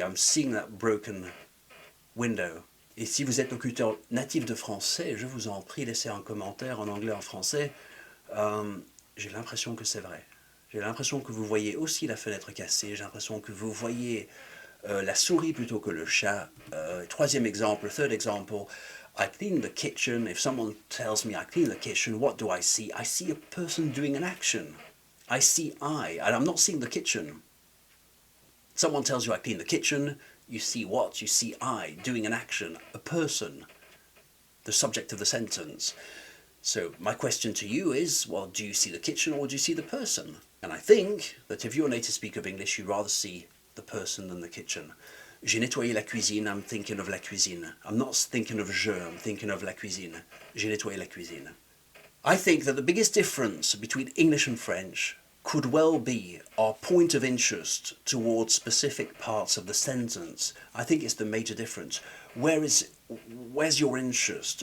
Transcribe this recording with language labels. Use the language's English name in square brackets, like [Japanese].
[English] I'm seeing that broken window. [French] Et si vous êtes locuteur natif de français, je vous en prie, laissez un commentaire en anglais, en français. J'ai l'impression que c'est vrai. J'ai l'impression que vous voyez aussi la fenêtre cassée. J'ai l'impression que vous voyez la souris plutôt que le chat. Troisième exemple, [English] third example. I clean the kitchen. If someone tells me I clean the kitchen, what do I see? I see a person doing an action. I see I, and I'm not seeing the kitchen. Someone tells you I clean the kitchen, you see what? You see I doing an action, a person, the subject of the sentence. So my question to you is, well, do you see the kitchen or do you see the person? And I think that if you're a native speaker of English, you rather see the person than the kitchen. [French] J'ai nettoyé la cuisine, [English] I'm thinking of [French] la cuisine. [English] I'm not thinking of je, I'm thinking of [French] la cuisine. J'ai nettoyé la cuisine. [English] I think that the biggest difference between English and French could well be our point of interest towards specific parts of the sentence. I think it's the major difference. Where's your interest?